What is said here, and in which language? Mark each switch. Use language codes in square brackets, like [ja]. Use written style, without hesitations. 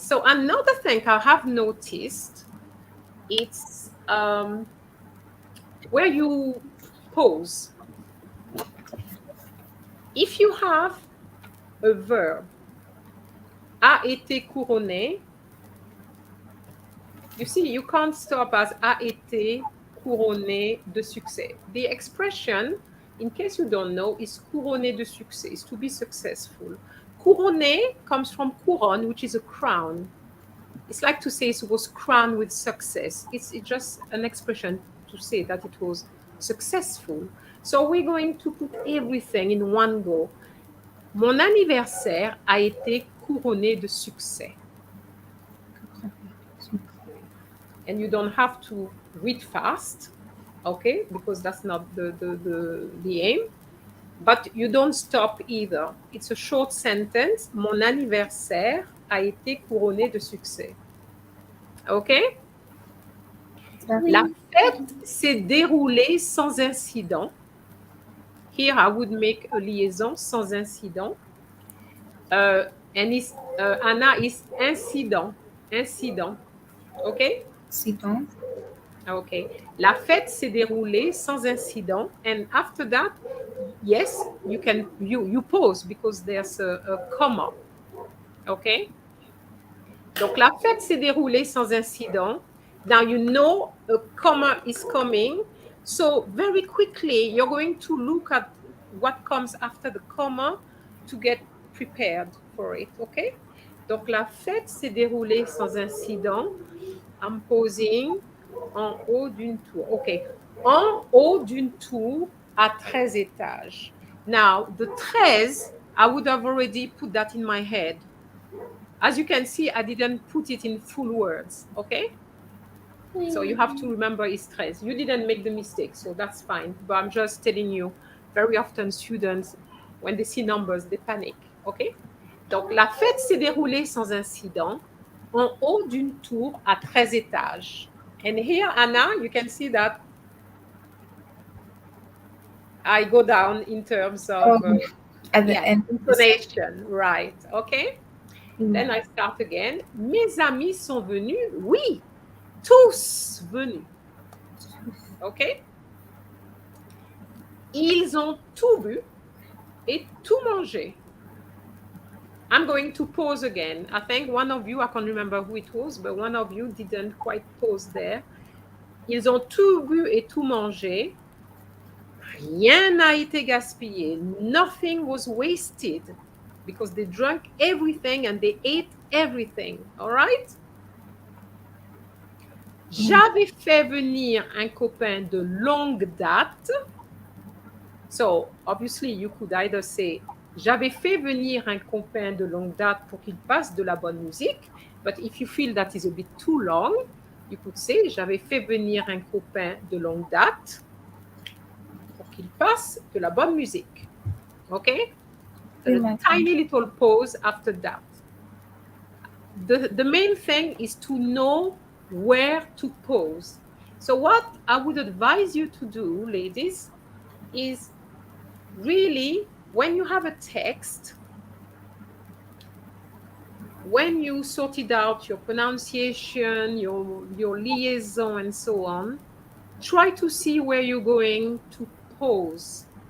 [en] So another thing I have noticed, it's where you pause. If you have a verb, [fr] a été couronné, [en] you see, you can't stop as [fr] a été couronné de succès. [en] The expression, in case you don't know, is [fr] couronné de succès, [en] is to be successful. Couronné comes from couronne, which is a crown. It's like to say it was crowned with success. It's just an expression to say that it was successful. So we're going to put everything in one go. [fr] Mon anniversaire a été couronné de succès. [en] And you don't have to read fast, okay, because that's not the aim. But you don't stop either. It's a short sentence. [fr] Mon anniversaire a été couronné de succès. Okay? La fête s'est déroulée sans incident. [en] Here I would make a liaison [fr] sans incident. [en] And it's, Anna is incident. [fr] Incident. Okay? Citron. [en] Okay. [fr] La fête s'est déroulée sans incident. [en] And after that, yes, you pause because there's a comma. Okay? [fr] Donc, la fête s'est déroulée sans incident. [en] Now you know a comma is coming. So very quickly, you're going to look at what comes after the comma to get prepared for it. Okay? [fr] Donc, la fête s'est déroulée sans incident. [en] I'm pausing [fr] en haut d'une tour. Okay. En haut d'une tour à 13 étages. [en] Now, the 13, I would have already put that in my head. As you can see, I didn't put it in full words, okay? So you have to remember it's 13. You didn't make the mistake, so that's fine. But I'm just telling you, very often students, when they see numbers, they panic, okay? [fr] Donc, la fête s'est déroulée sans incident en haut d'une tour à 13 étages. [en] And here, Anna, you can see that I go down in terms of At the end. intonation, right? Okay. Then I start again. [fr] Mes amis sont venus. Oui, tous venus. Okay. Ils ont tout bu et tout mangé. [en] I'm going to pause again. I think one of you, I can't remember who it was, but one of you didn't quite pause there. [fr] Ils ont tout bu et tout mangé. Rien n'a été gaspillé. [en] Nothing was wasted because they drank everything and they ate everything. All right? [fr] J'avais fait venir un copain de longue date. [en] So, obviously, you could either say [fr] j'avais fait venir un copain de longue date pour qu'il passe de la bonne musique. [en] But if you feel that is a bit too long, you could say [fr] j'avais fait venir un copain de longue date pour qu'il passe de la bonne musique. [en] Okay? So a tiny little pause after that. The main thing is to know where to pause. So what I would advise you to do, ladies, is really when you have a text, when you sorted out your pronunciation, your liaison, and so on, try to see where you're going to pause.